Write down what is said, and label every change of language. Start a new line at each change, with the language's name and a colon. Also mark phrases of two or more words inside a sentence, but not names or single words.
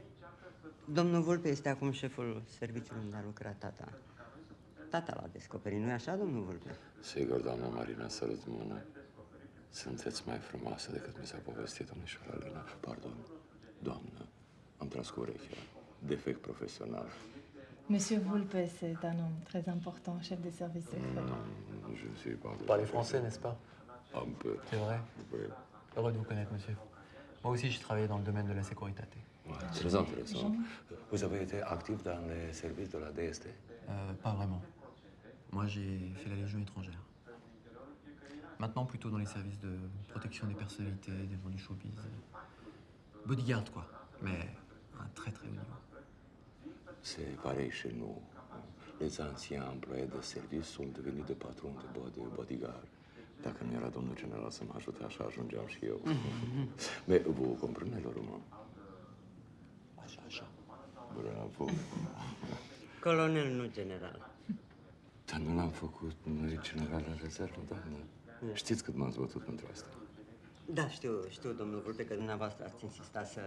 Romanian: Domnul Vulpe este acum șeful serviciului unde a lucrat tata. Tata l-a descoperit, nu-i așa, domnul Vulpe? Sigur, doamna Marina, sărut mână. Sunteți mai frumoasă decât mi s-a povestit, domnișoara Alina. Pardon, doamnă, am tras cu urechea. Defect profesional.
French: Monsieur Vulpe, c'est un homme très important, chef de service secret. Je ne suis pas... Vous parlez français, n'est-ce pas? Un peu. C'est vrai? Oui. Heureux de vous connaître, monsieur. Moi aussi, j'ai travaillé dans le domaine de la sécurité. Très intéressant. Vous avez été actif dans les services de la DST? Pas vraiment. Moi, j'ai fait la Légion étrangère. Maintenant, plutôt dans les services de protection des personnalités, des gens du showbiz. Bodyguard, quoi. Mais à un très très haut niveau. C'est pareil chez nous. Les anciens employés de service sunt devenus de patron de bodyguard.
Romanian: Dacă nu era domnul general să mă ajute, așa ajungeam și eu.
French: Mais vous comprenez le roman?
Romanian: Așa. Bravo. Colonel, nu general. Dar nu l-am făcut general la rezervă, doamnă. Știți cât m-am zbătut pentru asta? Da, știu, domnul Vulpe, că dumneavoastră ați insistat să...